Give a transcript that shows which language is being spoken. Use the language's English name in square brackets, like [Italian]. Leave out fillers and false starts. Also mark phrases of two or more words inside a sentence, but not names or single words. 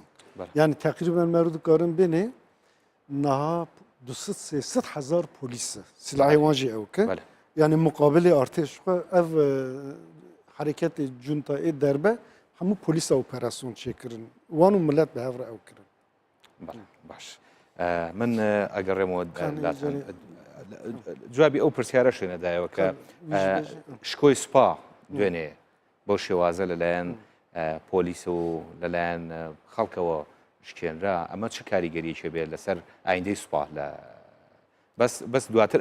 [Kurdish] Yani tekriben merû dikarin bêne niha 200-300 hezar polîs e. Silahê wan jî ew ke. [Persian] بله [Kurdish] Yani muqabilê artêş xwe ev hereketê cuntayê derbe hemû polîsa operasyon çêkirin. Wan û millet bi hev re ew kirin. [Central Kurdish] بله باش من ئەگەڕێمەوە جوابی ئەو پرسیارە شوێنەدایەوە کە شکۆی سوپا دوێنێ بۆ شێوازە لەلایەن پۆلیس و لەلایەن خەڵکەوە شکێنرا ئەمە چ کاریگەریەکی بێت لەسەر ئایندەی سوپا لە بەس دواتر